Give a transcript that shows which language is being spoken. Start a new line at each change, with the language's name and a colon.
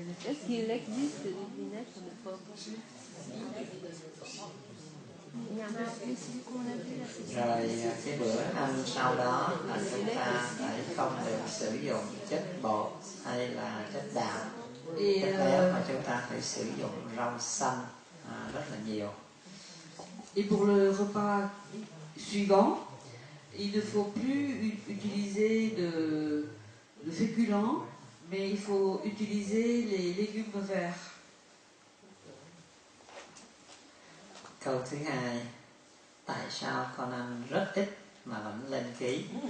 French: Est-ce qu'il existe du vinaigre de pomme? Il y en a aussi qu'on a vu là.
Vietnamese: Rồi cái bữa ăn sau đó là chúng ta phải không được sử dụng chất bột hay là chất đạm. Chất béo mà chúng ta phải sử dụng rau xanh rất là nhiều.
French: Et pour le repas suivant, il ne faut plus utiliser de féculents, mais il faut utiliser les légumes verts.
Vietnamese: Câu thứ hai, tại sao con ăn rất ít mà vẫn lên ký?